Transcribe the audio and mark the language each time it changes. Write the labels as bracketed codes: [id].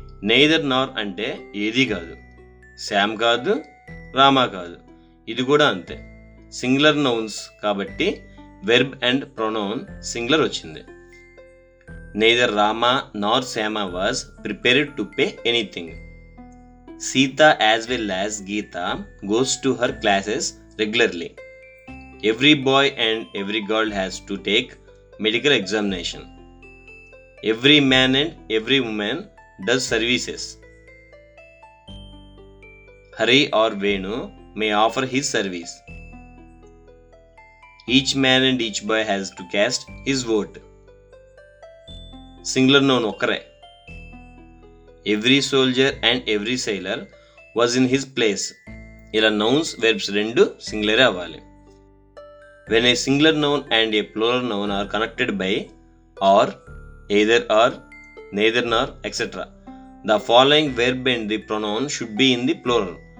[te] Neither నార్ అంటే ఏది కాదు, శామ్ కాదు, రామా కాదు, ఇది కూడా అంతే. సింగులర్ నౌన్స్ కాబట్టి వెర్బ్ అండ్ ప్రొనౌన్ సింగులర్ వచ్చింది. [en] Neither Rama nor Shama was prepared to pay anything. Sita as well as Geeta goes to her classes regularly. Every boy and every girl has to take medical examination. Every man and every woman does services. Hari or Venu may offer his service. Each man and each boy has to cast his vote. Singular noun [te] okkare. [en] Every soldier and every sailor was in his place. [te] ఇలా nouns verbs రెండు సింగులరే అవ్వాలి. [en] When a singular noun and a plural noun are connected by or, either or, neither nor etcetera, the following verb and the pronoun should be in the plural.